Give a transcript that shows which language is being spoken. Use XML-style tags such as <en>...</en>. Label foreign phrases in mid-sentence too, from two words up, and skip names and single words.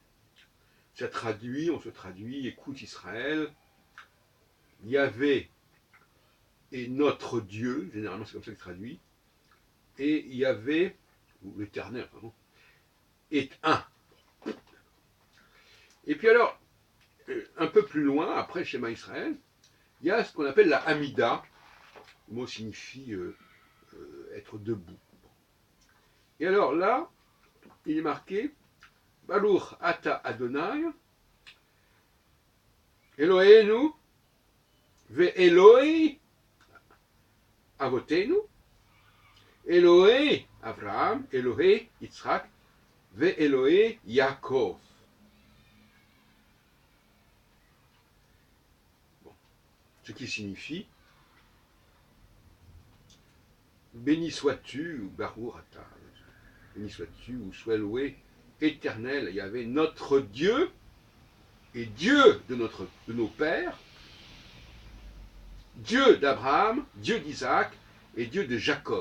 <fr>On se traduit, écoute Israël, Yahvé est notre Dieu, généralement c'est comme ça que traduit, et Yahvé, ou l'Éternel, pardon, est un. Et puis alors, un peu plus loin, après le schéma Israël, il y a ce qu'on appelle la Hamida. Le mot signifie être debout. Et alors là, il est marqué</fr> <he>ברוך אתה ה' אלוהינו ואלוהי אבותינו אלוהי אברהם אלוהי יצחק ואלוהי יעקב.</he> <fr>Bon. Ce qui signifie béni sois-tu, ou</fr> <he>ברוך אתה,</he> <fr>béni sois-tu, ou sois loué, éternel, il y avait notre Dieu, et Dieu de nos pères, Dieu d'Abraham, Dieu d'Isaac, et Dieu de Jacob.</fr>